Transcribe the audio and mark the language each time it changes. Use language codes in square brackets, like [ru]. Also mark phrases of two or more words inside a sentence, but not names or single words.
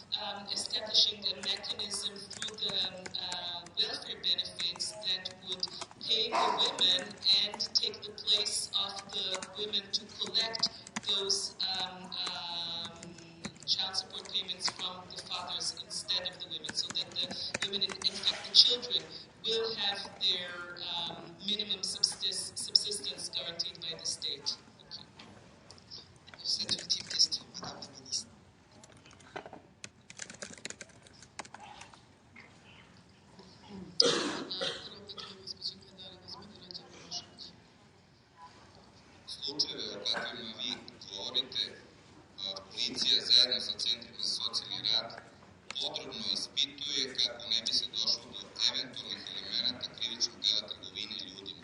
[en] establishing a mechanism through the welfare benefits that would pay the women and take the place of the women to collect those child support payments from the fathers instead of the women, so that the women, in fact the children, will have their minimum subsistence guaranteed by the state. [fr] Cette ultime question, Madame la Ministre. [sr] Slučajeve o kakvima vi govorite, policija zajedno sa centrima za socijalni rad podrobno ispituje kako ne bi se došlo do eventualnih elemenata krivičnog dela trgovine ljudima.